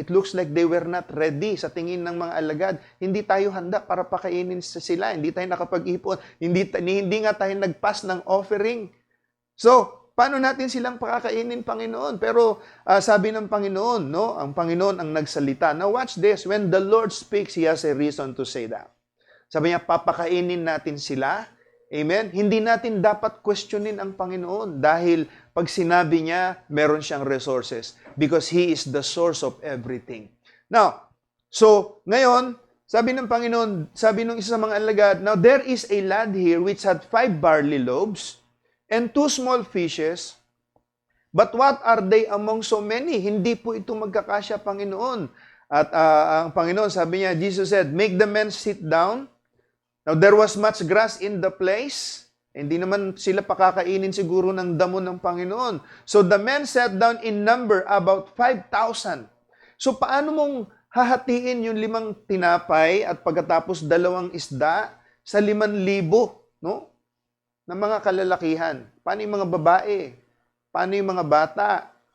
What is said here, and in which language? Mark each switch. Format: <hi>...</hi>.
<en>It looks like they were not ready</en> <tl>sa tingin ng mga alagad. Hindi tayo handa para pakainin sila. Hindi tayo nakapag-ipon. Hindi nga tayo nagpas ng offering. So, paano natin silang pakakainin, Panginoon? Pero sabi ng Panginoon, no? Ang Panginoon ang nagsalita.</tl> <en>Now watch this. When the Lord speaks, He has a reason to say that.</en> <tl>Sabi niya, papakainin natin sila. Amen? Hindi natin dapat questionin ang Panginoon dahil pag sinabi niya, meron siyang resources</tl> <en>because He is the source of everything. Now, so ngayon,</en> <tl>Sabi ng Panginoon, sabi ng isa sa mga alagad,</tl> <en>"Now there is a lad here which had 5 barley loaves and 2 small fishes, but what are they among so many?"</en> <tl>Hindi po ito magkakasya, Panginoon. At ang Panginoon, sabi niya,</tl> <en>Jesus said, "Make the men sit down." Now there was much grass in the place.</en> <tl>Hindi naman sila pakakainin siguro ng damo ng Panginoon.</tl> <en>So the men sat down in number about 5,000.</en> <tl>So paano mong hahatiin yung 5 tinapay at pagkatapos 2 isda sa 5,000, no? Na mga kalalakihan. Paano yung mga babae? Paano yung mga bata?</tl>